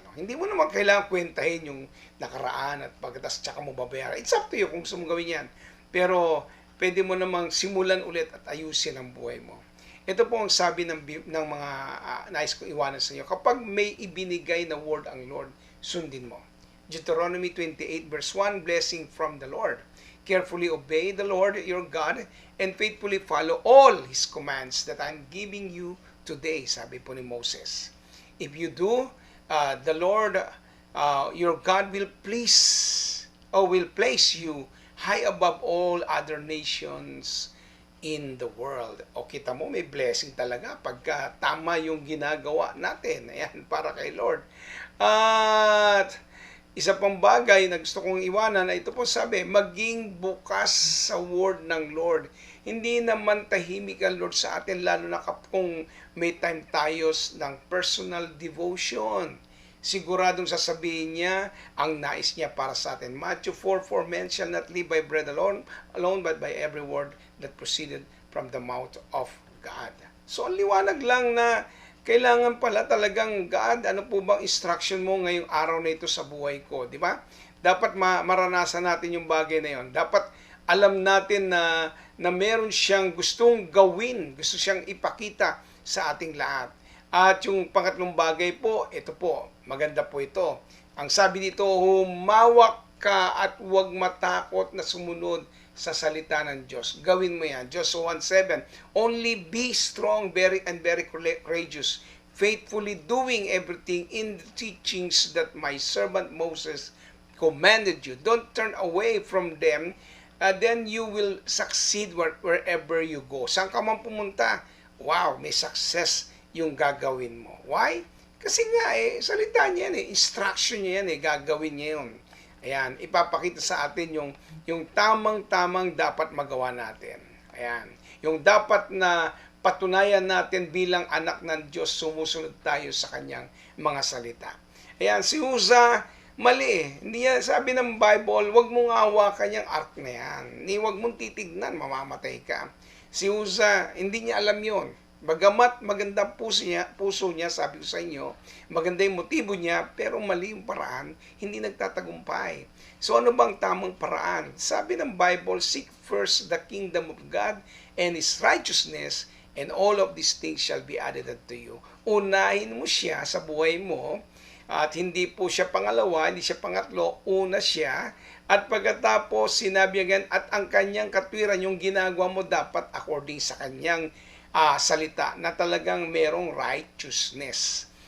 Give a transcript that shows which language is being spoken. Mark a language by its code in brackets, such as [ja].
[tl] Hindi mo naman kailangan kwentahin yung nakaraan at pagkatas tsaka mo babayaran. [en] It's up to you [tl] kung gusto mo gawin yan. Pero, pwede mo namang simulan ulit at ayusin ang buhay mo. Ito po ang sabi ng mga nais ko iwanan sa inyo. Kapag may ibinigay na word ang Lord, sundin mo. [en] Deuteronomy 28 verse 1, blessing from the Lord. Carefully obey the Lord your God and faithfully follow all His commands that I'm giving you today, [tl] sabi po ni Moses. [en] If you do, the Lord your God will place you high above all other nations in the world. [tl] O kita mo, may blessing talaga pagka tama yung ginagawa natin. Ayan, para kay Lord. At isa pang bagay na gusto kong iwanan na ito po sabi, maging bukas sa word ng Lord. Hindi naman tahimik ang Lord sa atin, lalo na kung may time tayo ng personal devotion. siguradong sasabihin niya ang nais niya para sa atin. [en] Matthew 4:4, "Men shall not live by bread alone, but by every word that proceeded from the mouth of God." [tl] So, ang liwanag lang na kailangan pala talagang, God, ano po bang instruction mo ngayong araw na ito sa buhay ko, di ba? Dapat maranasan natin yung bagay na yon. Dapat alam natin na meron siyang gustong gawin, gusto siyang ipakita sa ating lahat. At yung pangatlong bagay po, ito po, maganda po ito. Ang sabi dito, humawak ka at huwag matakot na sumunod sa salita ng Diyos. Gawin mo yan. [en] Joshua 1:7, "Only be strong, very courageous, faithfully doing everything in the teachings that my servant Moses commanded you. Don't turn away from them, then you will succeed wherever you go." [tl] Saan ka man pumunta, wow, may success yung gagawin mo. Why? Kasi nga salita niya yan instruction niya yan gagawin niya yun. Ayan, ipapakita sa atin yung tamang-tamang dapat magawa natin. Ayan, yung dapat na patunayan natin bilang anak ng Diyos, sumusunod tayo sa kanyang mga salita. Ayan, si Uza, mali Hindi yan, sabi ng Bible, wag mong hawakan yung ark na yan. Huwag mong titignan, mamamatay ka. Si Uza, hindi niya alam yon. Bagamat maganda puso niya, sabi ko sa inyo, maganda yung motibo niya, pero mali yung paraan, hindi nagtatagumpay. So ano bang tamang paraan? [en] Sabi ng Bible, "Seek first the kingdom of God and His righteousness, and all of these things shall be added unto you." [tl] Unahin mo siya sa buhay mo, at hindi po siya pangalawa, hindi siya pangatlo, una siya. At pagkatapos, sinabi again, at ang kanyang katwiran, yung ginagawa mo dapat according sa kanyang salita na talagang merong righteousness.